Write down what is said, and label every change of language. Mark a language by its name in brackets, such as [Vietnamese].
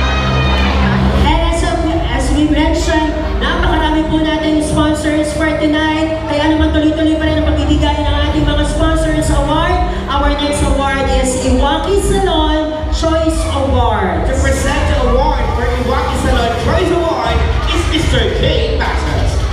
[English] And as we mentioned, [Filipino] napakarami po natin sponsors for tonight. Kaya naman tuloy-tuloy pa rin ang pagbibigay ng ating mga sponsors award. [English] Our next award is Iwaki Salon Choice Award. To present the award for Iwaki Salon Choice Award is Mr. J. Basas.